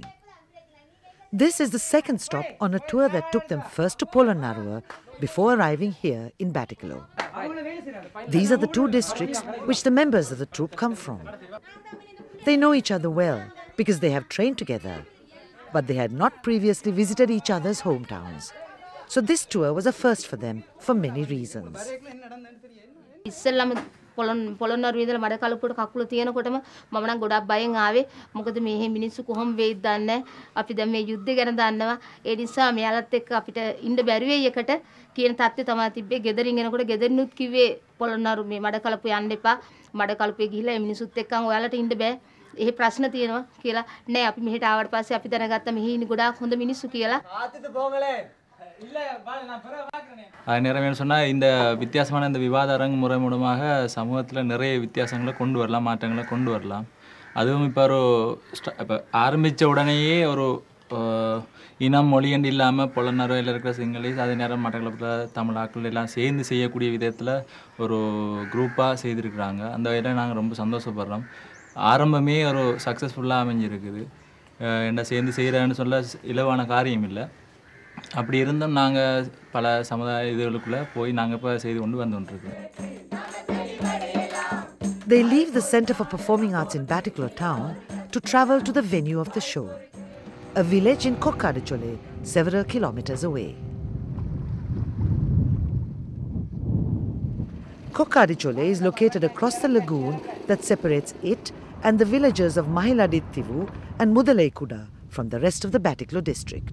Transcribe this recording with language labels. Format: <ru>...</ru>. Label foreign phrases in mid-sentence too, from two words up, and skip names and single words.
<en>This is the second stop on a tour that took them first to Polonnaruwa before arriving here in Batticaloa. These are the two districts which the members of the troupe come from. They know each other well because they have trained together, but they had not previously visited each other's hometowns. So this tour was a first for them for many reasons.</en> <si>පොළොන්නරුවේ ඉඳලා මඩකලපුවට කකුල තියෙනකොටම මම නම් ගොඩක් බයෙන් ආවේ. මොකද මේ මිනිස්සු කොහොම වෙයිද දන්නේ නැහැ. අපි දැන් මේ යුද්ධය ගැන දන්නවා. ඒ නිසා මෙයාලත් එක්ක අපිට ඉන්න බැරි වෙයි එකට කියන තත්ත්වය තමයි තිබ්බේ. ගෙදරින් එනකොට ගෙදරිනුත් කිව්වේ පොළොන්නරු මේ මඩකලපුව යන්න එපා. මඩකලපුවේ ගිහිල්ලා මේ මිනිස්සුත් එක්කන් ඔයාලට ඉන්න බෑ. එහෙ ප්‍රශ්න තියෙනවා කියලා. නෑ අපි මෙහෙට ආවට පස්සේ අපි දැනගත්තා මෙහි ඉන්නේ ගොඩාක් හොඳ මිනිස්සු කියලා. ආතිත පොංගලේ</si> <ta>நிறைய சொன்னால் இந்த வித்தியாசமான இந்த விவாத அரங்கு முறை மூலமாக சமூகத்தில் நிறைய வித்தியாசங்களை கொண்டு வரலாம், மாற்றங்களை கொண்டு வரலாம். அதுவும் இப்போ இப்போ ஆரம்பித்த உடனேயே ஒரு இனம் மொழியண்டு இல்லாமல் பொலன்னறுவையில் இருக்கிற சிங்களீஸ் அதே நேரம் மட்டக்களப்பில் தமிழாக்கள் எல்லாம் சேர்ந்து செய்யக்கூடிய விதத்தில் ஒரு குரூப்பாக செய்திருக்கிறாங்க. அந்த வகையில் நாங்கள் ரொம்ப சந்தோஷப்படுறோம். ஆரம்பமே ஒரு சக்ஸஸ்ஃபுல்லாக அமைஞ்சிருக்குது. என்ன சேர்ந்து செய்கிறேன்னு சொல்ல இலவான காரியம் இல்லை. அப்படி இருந்தும் நாங்கள் பல சமுதாய இதுகளுக்குள்ளே போய் நாங்கள் இப்போ செய்து கொண்டு வந்துருக்கோம்.</ta> <en>They leave the Center for Performing Arts in Batticaloa town to travel to the venue of the show, a village in Kokkadichole, several kilometers away. Kokkadichole is located across the lagoon that separates it and the villages of Mahiladittivu and Mudalaikuda from the rest of the Batticaloa district.</en>